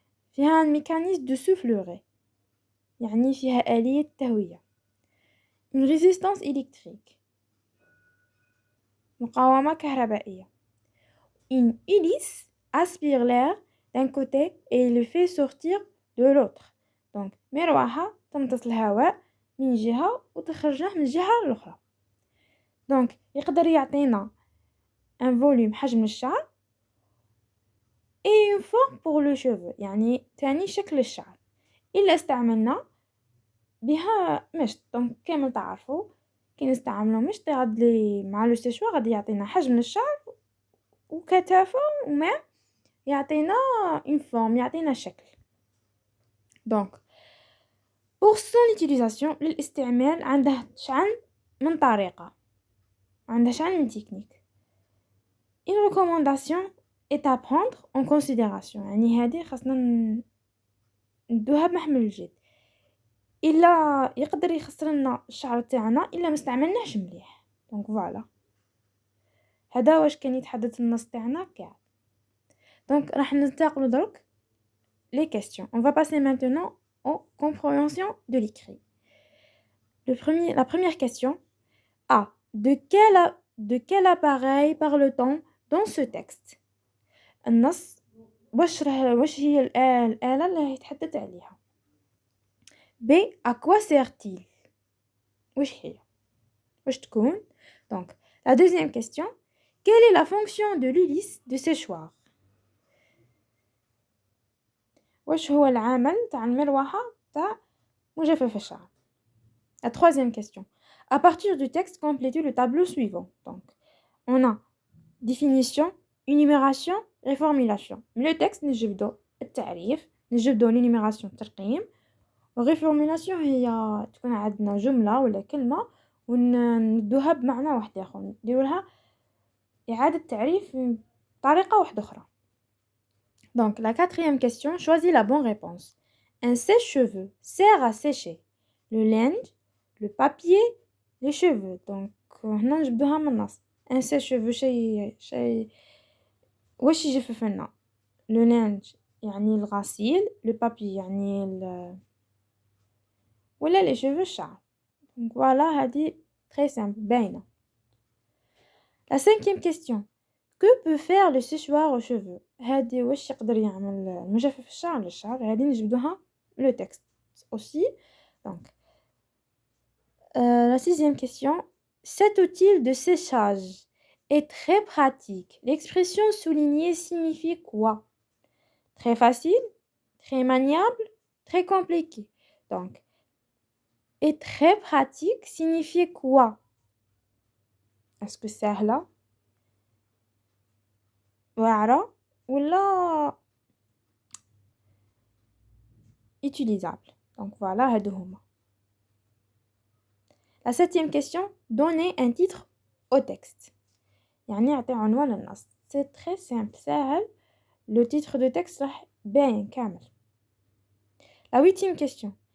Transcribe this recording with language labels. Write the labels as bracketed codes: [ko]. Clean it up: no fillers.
[ar] فيها الميكانيزم دو سوفلوري، يعني فيها آلية تهوية. [fr] une résistance électrique، [ar] مقاومة كهربائية. [fr] une hélice aspire l'air d'un côté et le fait sortir de l'autre. [ar] donc مروحة تمتص الهواء من جهة وتخرجه من الجهة الأخرى. [fr] donc [ar] يقدر يعطينا [fr] un volume [ar] حجم الشعر [fr] et une forme pour le cheveu، [ar] يعني تاني شكل الشعر. إلا استعملنا بها مشط. دونك كامل تعرفوا كي نستعملو مشط غادي مع لو سيشوار غادي يعطينا حجم الشعر وكثافة وما يعطينا [fr] une forme، [ar] يعطينا شكل. دونك [fr] pour son utilisation [ar] للاستعمال عنده شحال من طريقة، عنده شحال من تكنيك. [fr] une recommandation est à prendre en considération، [ar] يعني هذه خاصنا ندوها بمحمل الجد. إلا يقدر يخسر لنا الشعر تاعنا إلا ما استعملناهش مليح. دونك فوالا هذا واش كان يتحدث النص تاعنا كاع. دونك راح ننتقلوا درك [fr] les questions. On va passer maintenant aux compréhensions de l'écrit. La première question. A. De quel appareil parle-t-on dans ce texte? [ar] النص واش هي الآلة اللي يتحدث عليها. [fr] B. À quoi sert-il? [ar] واش هي واش تكون. [fr] Donc la deuxième question. Quelle est la fonction de l'hélice de séchoir? [ar] واش هو العمل تاع المروحة تاع مجفف الشعر. [fr] La troisième question. À partir du texte, complétez le tableau suivant. Donc on a définition, énumération, réformulation. Le texte [ar] نجبدو التعريف، نجبدو [fr] l'énumération [ar] الترقيم. الريفورميلاسيون هي تكون عندنا جملة ولا كلمة وندوها بمعنى واحد آخر، نديرو لها إعادة تعريف بطريقة واحدة أخرى. [fr] Donc la quatrième question, choisis la bonne réponse. Un sèche-cheveux sert à sécher le linge, le papier, les cheveux. [ar] Donc هنا نجبدوها من النص. [fr] Un sèche-cheveux [ar] شي واش يجفف لنا. [fr] Le linge [ar] يعني الغسيل، [fr] le papier [ar] يعني ولا [fr] les cheveux [ar] الشعر. [fr] Donc voilà [ar] هذه [fr] très simple [ar] باينة. [fr] La cinquième question. Que peut faire le séchoir aux cheveux? [ar] هذه واش يقدر يعمل مجفف الشعر للشعر. هذه نجبدوها [fr] le texte aussi. Donc la sixième question. Cet outil de séchage est très pratique. L'expression soulignée signifie quoi? Très facile, très maniable, très compliqué. Donc est très pratique signifie quoi? Est-ce que [ar] سهلة واعرة ولا utilisable. [fr] Donc voilà, [ar] هادو هما. [fr] La septième question, donner un titre au texte. [ar] يعني يعطي عنوان للنص. [fr] C'est très simple, [ar] سهل. [fr] Le titre de texte [ar] راح باين كامل. [fr] La huitième question.